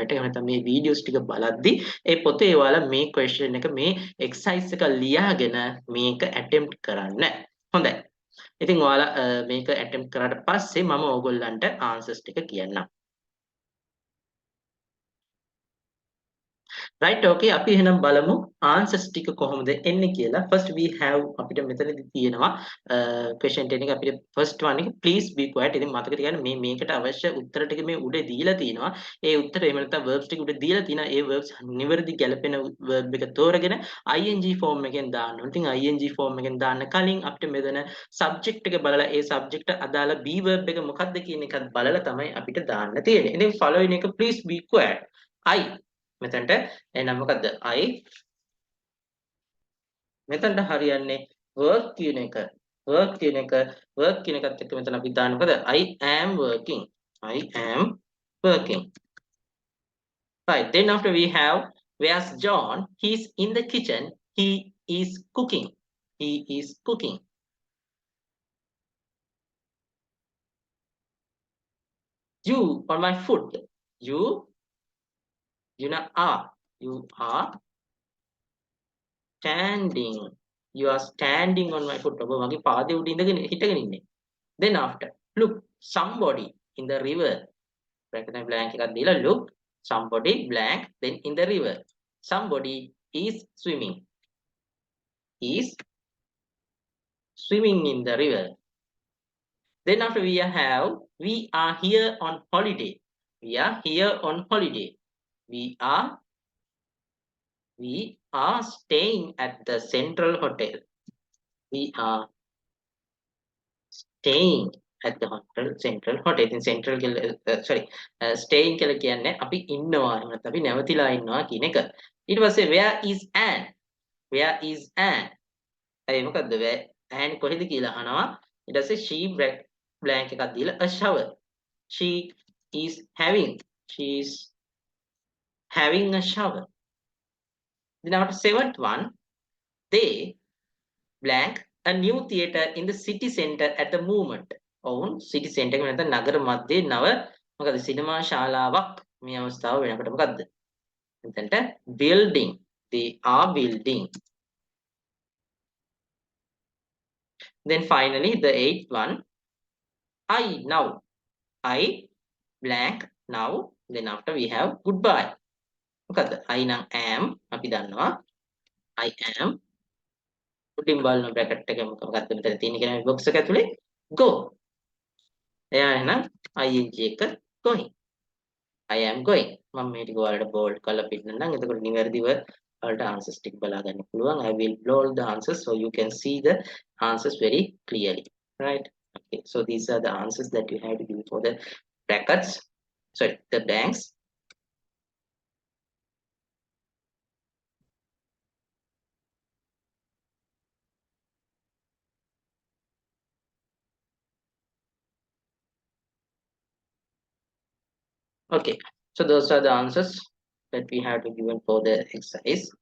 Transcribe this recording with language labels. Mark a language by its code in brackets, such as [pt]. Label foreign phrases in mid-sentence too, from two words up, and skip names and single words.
[si] නැත්නම් මේ videos ටික ටික බලද්දි ඒ පොතේ ඔයාලා මේ question එක මේ exercise එක ලියාගෙන මේක attempt කරන්න. හොඳයි. ඉතින් ඔයාලා මේක attempt කරාට පස්සේ මම ඕගොල්ලන්ට answers ටික කියන්නම්. right okay අපි එහෙනම් බලමු answers ටික කොහොමද එන්නේ කියලා. [en] first we have [si] අපිට මෙතනදී තියෙනවා question 10 එක අපිට [en] first one [si] එක [en] please be quiet. [si] ඉතින් මතක තියාගන්න මේකට අවශ්‍ය උත්තර ටික මේ උඩ දීලා තියෙනවා. ඒ උත්තර එහෙම නැත්නම් verbs ටික උඩ දීලා තියෙනවා. ඒ verbs නිවැරදි ගැලපෙන verb එක තෝරගෙන [en] ing form [si] එකෙන් දාන්න ඕනේ. ඉතින් [en] ing form [si] එකෙන් දාන්න කලින් අපිට මෙතන subject එක බලලා ඒ subject අදාළ be verb එක මොකක්ද කියන එකත් බලලා තමයි අපිට දාන්න තියෙන්නේ. ඉතින් following එක [en] please be quiet. [si] I මෙතනට එහෙනම් මොකද්ද I මෙතනට හරියන්නේ work කියන එක work කියන එකත් එක්ක මෙතන අපි දාන්න මොකද [en] I am working right then after we have where's John he's in the kitchen he is cooking you on my foot you know you are standing on my foot [si] ඔබ මගේ පාදයේ උඩ ඉඳගෙන හිටගෙන ඉන්නේ [en] then after look somebody in the river bracket blank [si] එකක් දීලා [en] look somebody blank then in the river somebody is swimming in the river then after we are here on holiday we are staying at the central hotel we are staying at the central hotel [si] ඉතින් central කියලා [en] sorry staying [si] කියලා කියන්නේ අපි ඉන්නවා එහෙම නැත්නම් අපි නැවතිලා ඉන්නවා කියන එක ඊට පස්සේ [en] where is Anne [si] ඒ මොකද්ද Anne කොහෙද කියලා අහනවා ඊට පස්සේ [en] she blank [si] එකක් දීලා [en] a shower she is having a shower then after seventh one they blank a new theater in the city center at the moment ඔවුන් city center [si] එක නැත්නම් නගර මැදේ නව මොකද සිනමා ශාලාවක් මේ අවස්ථාව වෙනකොට මොකද්ද මෙතනට [en] building they are building then finally the eighth one I blank now then after we have goodbye මොකද්ද I නම් am [si] අපි දන්නවා [en] I am [si] උඩින් බලන බ්‍රැකට් එක මොකක්ද මෙතන තියෙන්නේ කියන බොක්ස් එක ඇතුලේ go එයා එහෙනම් ing එක [en] going I am going [si] මම මේ ටික ඔයාලට බෝල්ඩ් කරලා පෙන්නන්නම් එතකොට නිවැරදිව ඔයාලට answers ටික බලා ගන්න පුළුවන් [en] I will bold the answers so you can see the answers very clearly right okay so these are the answers that you have to give for the brackets sorry the blanks okay so those are the answers that we have to given for the exercise